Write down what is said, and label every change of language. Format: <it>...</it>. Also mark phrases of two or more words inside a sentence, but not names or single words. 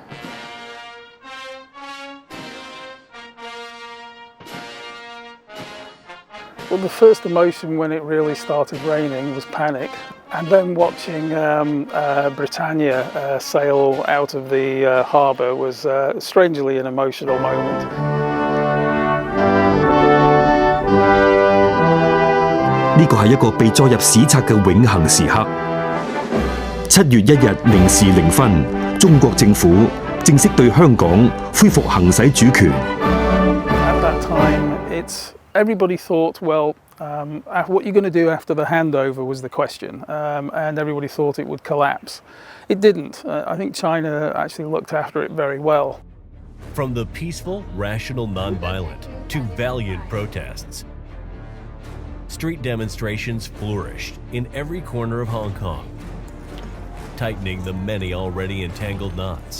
<en>Well, the first emotion when it really started raining was panic. And then watching Britannia sail out of the harbour was strangely an emotional moment. This is</en> <yue>一個被載入史冊嘅永恆時刻。7月1日0時0分，中國政府正式對香港恢復行使主權。</yue> <en>At that time, everybody thought, well, what you're going to do after the handover was the question, and everybody thought it would collapse. It didn't. I think China actually looked after it very well. From the peaceful, rational, non-violent to valiant protests, street demonstrations flourished in every corner of Hong Kong, tightening the many already entangled knots.</en>